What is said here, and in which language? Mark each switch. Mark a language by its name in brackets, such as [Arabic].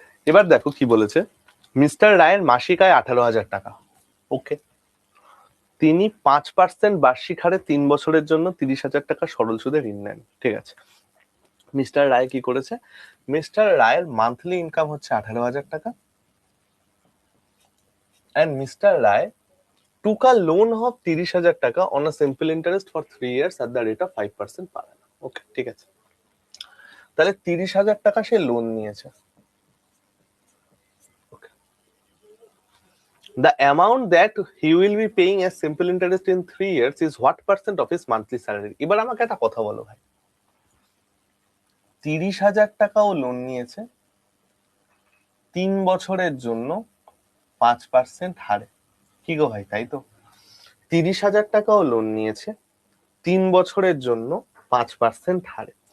[Bangla] এবার দেখো কি বলেছে। মিস্টার রায়ের মাসিক আয় 18,000 টাকা। ওকে, তিনি 5% বার্ষিক হারে 3 বছরের জন্য 30,000 টাকা সরল সুদে ঋণ নেন। ঠিক আছে, মিস্টার রায় কি করেছে? মিস্টার রায়ের মান্থলি ইনকাম হচ্ছে 18,000 টাকা, [English] and Mr. Rai took a loan of 30,000 টাকা on a simple interest for 3 years at the rate of 5% per annum. [Bangla] ওকে ঠিক আছে, তাহলে 30,000 টাকা সে লোন নিয়েছে। [English] The amount that he will be paying as simple interest in 3 years is what percent of his monthly salary? [Bangla] এবার আমাকে একটা কথা বলো ভাই, 30,000 টাকাও লোন নিয়েছে 3 বছরের জন্য 5% হারে। কি গো ভাই, তাই তো? 30,000 টাকাও লোন নিয়েছে 3 বছরের জন্য 5% হারে।